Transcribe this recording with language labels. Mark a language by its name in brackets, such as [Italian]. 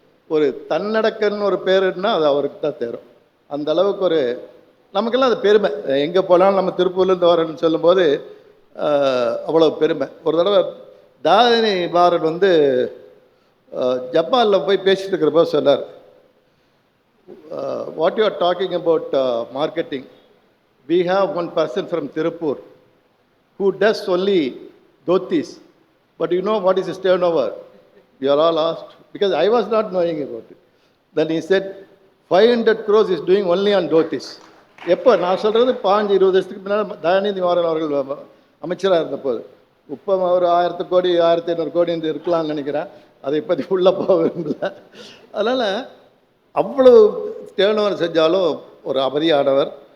[Tamil] ஒரு தன்னடக்கன்னு ஒரு பேருன்னா அது அவருக்கு தான் தேரும். அந்த அளவுக்கு நமக்கெல்லாம் அது பெருமை. எங்கே போனாலும் நம்ம திருப்பூர்லேருந்து வரேன்னு சொல்லும்போது அவ்வளோ பெருமை. ஒரு தடவை தாரிணி பாரன் ஜப்பானில் போய் பேசிட்டு இருக்கிறப்போ சொன்னார், [English] what you are talking about marketing, we have one person from Tirupur who does only dhotis. But you know what is his turnover? We are all asked, because I was not knowing about it. Then he said, 500 crores is doing only on dhotis. [Tamil] எப்போ நான் சொல்கிறது 5-20 வருஷத்துக்கு முன்னால் தயாநிதி மாறன் அவர்கள் அமைச்சராக இருந்தபோது. இப்போ ஒரு 1000 கோடி 1500 கோடி என்று இருக்கலாம்னு நினைக்கிறேன். அதை இப்போதைக்கு உள்ளே போக விரும்பல. அதனால் அவ்வளவு டேர்ன் செஞ்சாலும் ஒரு அமைதியானவர்.